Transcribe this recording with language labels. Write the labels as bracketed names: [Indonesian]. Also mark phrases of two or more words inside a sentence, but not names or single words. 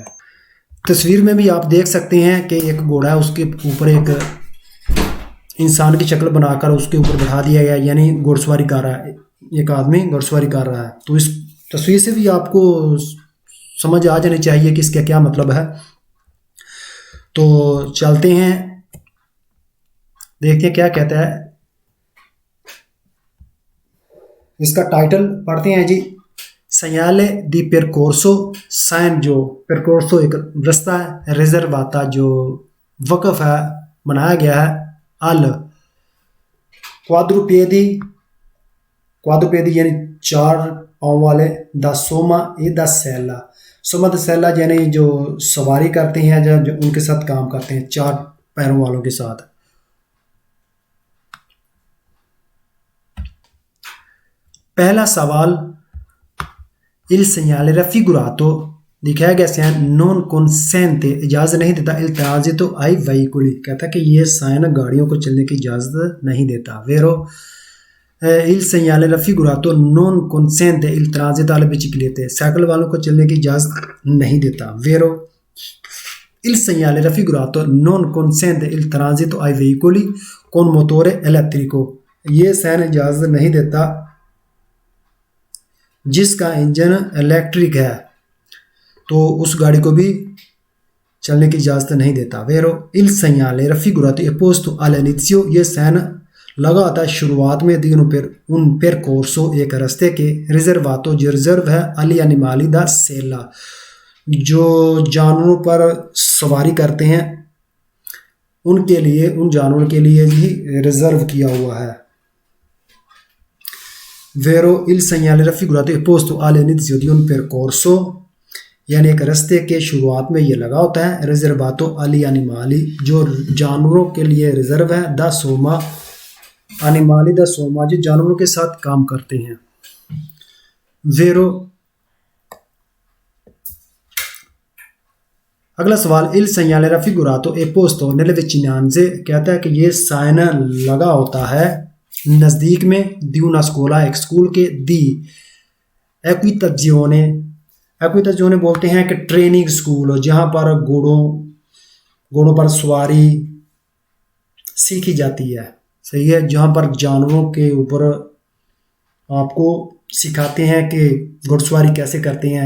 [Hindi] तस्वीर में भी आप देख सकते हैं कि एक घोड़ा है, उसके ऊपर एक इंसान की शक्ल बनाकर उसके ऊपर बैठा दिया गया, यानी घुड़सवारी कर रहा है, एक आदमी घुड़सवारी कर रहा है। तो इस तस्वीर से भी आपको समझ आ जानी चाहिए कि इसका क्या मतलब है। तो चलते हैं, देखते हैं क्या कहता है। इसका टाइटल पढ़ते हैं जी, [Italian] segnale di percorso, [Hindi] साइन जो percorso एक रास्ता है, रिजर्वाता जो वक़फ़ है, बनाया गया है, [Italian] ai quadrupedi, [Hindi] क्वाड्रुपेडी यानी 4 पाँव वाले, [Italian] da soma e da sella, soma da sella [Hindi] यानी जो सवारी करते हैं, जो उनके साथ काम करते हैं 4 पैरों वालों के साथ। पहला सवाल, [Italian] il segnale raffigurato [Hindi] दिखाया गया साइन [Italian] non consente, [Hindi] इजाज़त नहीं देता, [Italian] il transito ai veicoli, [Hindi] कहता है कि ये साइन गाड़ियों को चलने की इजाज़त नहीं देता। वेरो, [Italian] il segnale raffigurato non consente il transito alle biciclette, [Hindi] साइकिल वालों को चलने की इजाज़त नहीं देता। वेरो, [Italian] il segnale raffigurato non consente il transito ai veicoli con motore elettrico, [Hindi] ये साइन इजाज़त नहीं देता जिसका इंजन इलेक्ट्रिक है, तो उस गाड़ी को भी चलने की इजाज़त नहीं देता। वेरो, [Italian] il segnale raffigurato è posto all'inizio, [Hindi] ये साइन लगा होता है शुरुआत में, [Italian] di un percorso [Hindi] एक रास्ते के, रिजर्वातो जो रिजर्व है, [Italian] agli animali da sella [Hindi] जो जानवरों पर सवारी करते हैं उनके लिए, उन जानवरों के लिए ही रिजर्व किया हुआ है। [Italian] Vero, il segnale raffigurato è posto all'inizio di un percorso, [Hindi] यानी एक रास्ते के शुरुआत में ये लगा होता है, [Italian] riservato agli animali [Hindi] जो जानवरों के लिए रिजर्व है, [Italian] da soma animali da soma [Hindi] जो जानवरों के साथ काम करते हैं। वेरो। अगला सवाल, [Italian] इल segnale raffigurato e posto nelle vicinanze, [Hindi] कहता है कि ये साइन लगा होता है नज़दीक में, [Italian] di una scuola, [Hindi] एक स्कूल के, [Italian] di equitazione, [Hindi] equitazione बोलते हैं कि ट्रेनिंग स्कूल, जहाँ पर घोड़ों पर सवारी सीखी जाती है, सही है, जहाँ पर जानवरों के ऊपर आपको सिखाते हैं कि घुड़सवारी कैसे करते हैं।